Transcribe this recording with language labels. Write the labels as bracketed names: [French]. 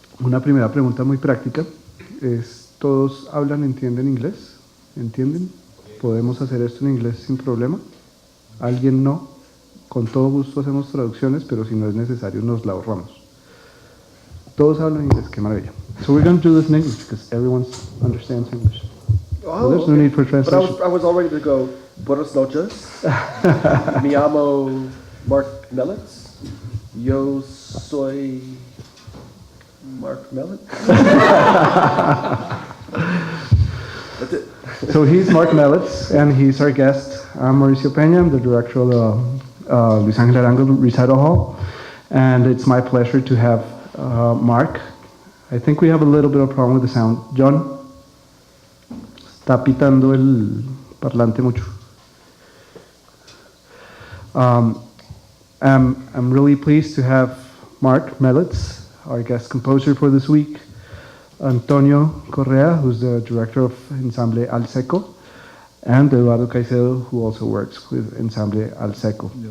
[Spanish] Una primera pregunta muy práctica es, ¿todos hablan, entienden inglés? ¿Entienden? ¿Podemos hacer esto en inglés sin problema? ¿Alguien no? Con todo gusto hacemos traducciones, pero si no es necesario nos la ahorramos. Todos hablan inglés, qué maravilla. [English] So we're going to do this in English because everyone understands English. So there's no need for translation. But I was all ready to go. [Spanish] Buenas noches. Me llamo Marc Mellits. Yo soy Marc Mellits. [English] That's it. So he's Marc Mellits, and he's our guest. I'm Mauricio Peña. I'm the director of the Luis Ángel Arango Recital Hall, and it's my pleasure to have Marc. I think we have a little bit of a problem with the sound. [Spanish] John, está pitando el parlante mucho. [English] I'm really pleased to have Marc Mellits, our guest composer for this week, Antonio Correa, who's the director of Ensamble Al Seco, and Eduardo Caicedo, who also works with Ensamble Al Seco.